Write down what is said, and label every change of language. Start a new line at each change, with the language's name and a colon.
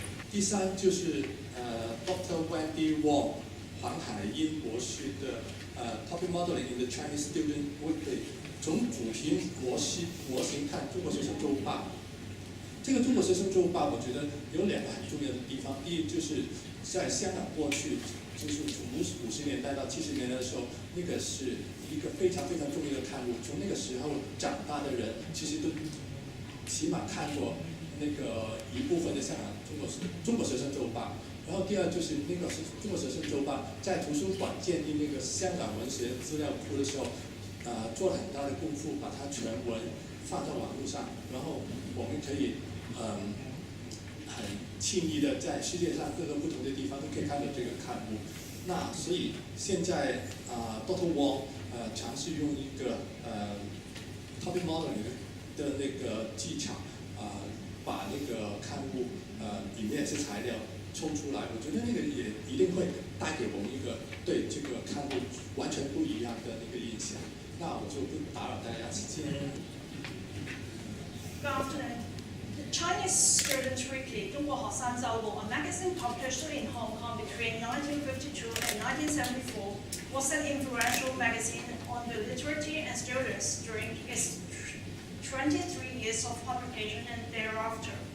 Chinese: 第三就是Dr. Wendy Wong 黄海英博士的Topic Modeling in the Chinese Student Weekly 从主题模型看中国学生周报。这个中国学生周报，我觉得有两个很重要的地方。第一就是在香港过去，就是从50年代到70年代的时候，那个是一个非常非常重要的刊物。从那个时候长大的人，其实都起码看过那个一部分的香港中国学生周报。然后第二就是那个中国学生周报在图书馆建立那个香港文学资料库的时候，做了很大的功夫，把它全文放在网络上，然后我们可以很轻易的在世界上各个不同的地方都可以看到这个刊物。那所以现在Dr. Wong 尝试用一个Topic Modeling 的那个技巧把那个刊物里面是材料抽出来，我觉得那个也一定会带给我们一个对这个刊物完全不一样的那个印象。那我就不打扰大家时间。
English: Good afternoon. The Chinese Student Weekly, 中国學生週報, a magazine published in Hong Kong between 1952 and 1974, was an influential magazine on the literature and students during its 23 years of publication and thereafter.